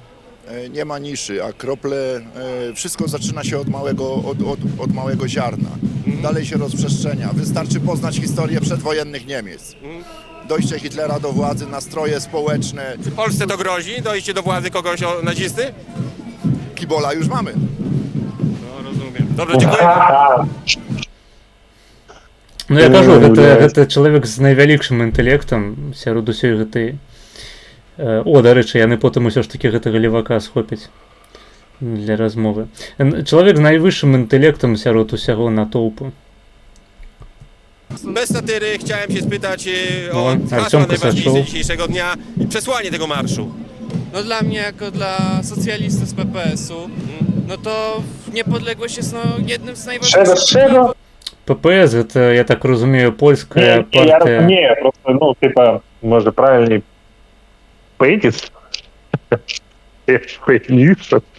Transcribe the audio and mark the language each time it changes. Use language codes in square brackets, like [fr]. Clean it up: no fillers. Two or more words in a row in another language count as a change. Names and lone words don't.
[pl] Nie ma niszy, a krople, wszystko zaczyna się od małego ziarna. Dalej się rozprzestrzenia. Wystarczy poznać historię przedwojennych Niemiec. Dojście Hitlera do władzy, nastroje społeczne. Czy Polsce to grozi, dojście do władzy kogoś nazisty? Kibola już mamy. Добре, dziękuję. [be] Ну я кажу, гэта чалавек з найвялікшым інтэлектам сярод усёй гэтай. О, дарэчы, яны потым усё ж такі гэтага левака схопяць для размовы. Чалавек з найвышшым інтэлектам сярод усяго натоўпу. [pl] Bez satyry chciałem się spytać o hasła najważniejsze dzisiejszego dnia i przesłanie tego marszu. No dla mnie, jako dla socjalisty z PPS-u, no to niepodległość jest jednym z najważniejszych... [ru] ППС, это, я так разумею, польская партия... Я разумею, просто, ну, типа, может, правильней Пейтис? Пейтис?